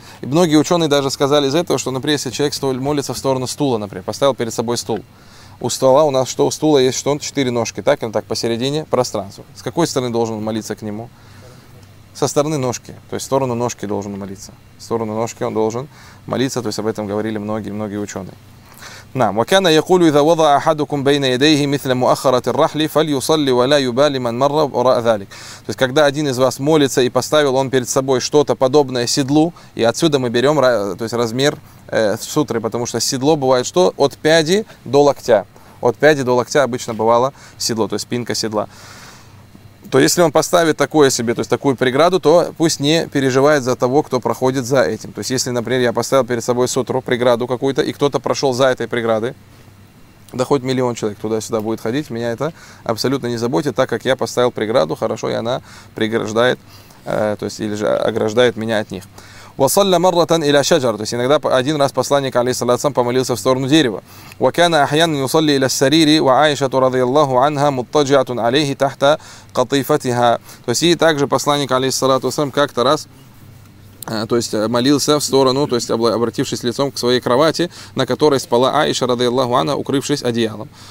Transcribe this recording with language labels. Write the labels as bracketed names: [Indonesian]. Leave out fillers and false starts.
[Russian] И многие ученые даже сказали из этого, что, например, если человек молится в сторону стула, например, поставил перед собой стул, у стола у нас что? У стула есть что? Четыре ножки, так? Он так посередине пространства. С какой стороны должен молиться к нему? Со стороны ножки, то есть в сторону ножки должен молиться. В сторону ножки он должен молиться, то есть об этом говорили многие-многие ученые. [Arabic] نعم وكان يقول إذا وضع أحدكم بين يديه مثل مؤخرة الرحل فليصلي ولا يبالي من مر وراء ذلك. [Russian] То есть когда один из вас молится и поставил он перед собой что-то подобное седлу, и отсюда мы берем, то есть размер сутры, потому что седло бывает что? От пяди до локтя. От пяди до локтя обычно бывало седло, то есть спинка седла. То если он поставит такое себе, то есть такую преграду, то пусть не переживает за того, кто проходит за этим. То есть если, например, я поставил перед собой сутру, преграду какую-то, и кто-то прошел за этой преградой, да хоть миллион человек туда-сюда будет ходить, меня это абсолютно не заботит, так как я поставил преграду, хорошо, и она преграждает, то есть или же ограждает меня от них. [Arabic] وصلى مرة إلى شجر. [Russian] То есть иногда один раз посланник алейхиссалям помолился в сторону дерева. [Arabic] وكان أحيانا يصلي إلى السرير وعائشة رضي الله عنها متجعة عليه تحت قطيفتها. [Russian] То есть и также посланник алейхиссалям как-то раз, то есть молился в сторону, то есть обратившись лицом к своей кровати, на которой спала Аиша [Arabic] رضي الله عنها, [Russian] укрывшись одеялом.